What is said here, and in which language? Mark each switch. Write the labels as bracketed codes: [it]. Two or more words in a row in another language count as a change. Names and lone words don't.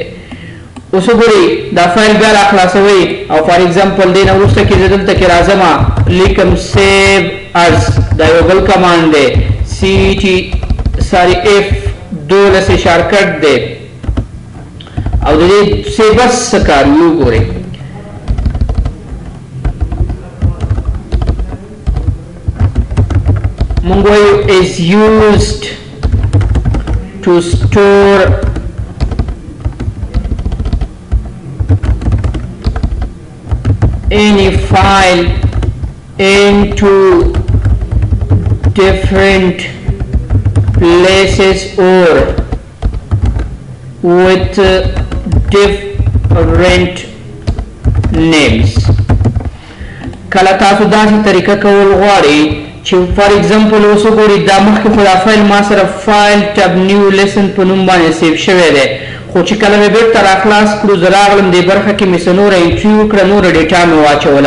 [ps] اوس وګورئ دا فایل بیا را خلاصوئ او [en] for example [ps] دې نه وروسته کې زه دلته کې راځم لیکم [en] save as [ps] دا یو بل کمانډ دی F12 شارټکټ دی او د دې سیوس څه کار وګورئ مونږ وایو [en] is used to store any file into different places or with different names. [ps] کله تاسو داسې طریقه کول غواړئ چې [en] for example [ps] اوس وګورئ دا مخکې خو دا فایل ما سره فایل ټب نیو لیسن په نوم باندې سیو شوی دی خو چې کله مې بیرته راخلاص کړو زه راغلم دې برخه کې مې څه نوره انټري وکړه نوره ډیټا مې واچوله.